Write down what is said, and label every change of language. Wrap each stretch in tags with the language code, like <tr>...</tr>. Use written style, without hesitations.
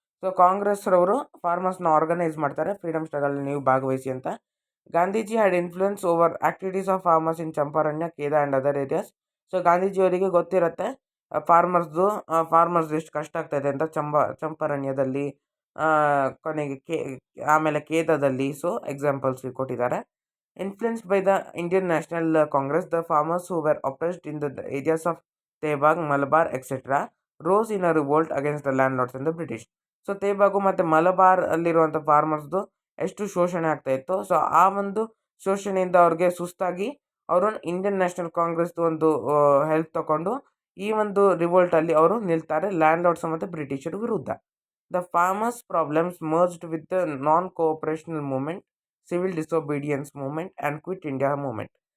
<kn>So ಕಾಂಗ್ರೆಸ್ರವರು ಫಾರ್ಮರ್ಸ್ನ organise ಮಾಡ್ತಾರೆ, freedom struggle ನೀವು ಭಾಗವಹಿಸಿ ಅಂತ.</kn> <en>Gandhiji had influence over activities of farmers in Champaran, Kheda and other areas.</en> <kn>So ಗಾಂಧೀಜಿಯವರಿಗೆ ಗೊತ್ತಿರುತ್ತೆ ಫಾರ್ಮರ್ಸ್ ಎಷ್ಟು ಕಷ್ಟ ಆಗ್ತಾಯಿದೆ ಅಂತ ಚಂಪಾರಣ್ಯದಲ್ಲಿ, ಕೊನೆಗೆ ಆಮೇಲೆ ಕೇದದಲ್ಲಿ. ಸೊ ಎಕ್ಸಾಂಪಲ್ಸ್ ಕೊಟ್ಟಿದ್ದಾರೆ.</kn> <en>Influenced by the Indian National Congress, the farmers who were oppressed in the areas of Tebag, Malabar, etc. rose in a revolt against the landlords and the British.</en> <kn>So ತೇಬಾಗು ಮತ್ತು ಮಲಬಾರ್ ಅಲ್ಲಿರುವಂಥ ಫಾರ್ಮರ್ಸ್ದು ಎಷ್ಟು ಶೋಷಣೆ ಆಗ್ತಾಯಿತ್ತು. So ಆ ಒಂದು ಶೋಷಣೆಯಿಂದ ಅವ್ರಿಗೆ ಸುಸ್ತಾಗಿ ಅವರು ಇಂಡಿಯನ್ ನ್ಯಾಷನಲ್ ಕಾಂಗ್ರೆಸ್ದು ಒಂದು ಹೆಲ್ಪ್ ತಗೊಂಡು ಈ ಒಂದು ರಿವೋಲ್ಟಲ್ಲಿ ಅವರು ನಿಲ್ತಾರೆ ಲ್ಯಾಂಡ್ಲಾರ್ಡ್ಸ್ ಮತ್ತು ಬ್ರಿಟಿಷರ ವಿರುದ್ಧ.</kn> <en>The farmers problems merged with the non cooperational movement, civil disobedience movement and quit India movement.</en>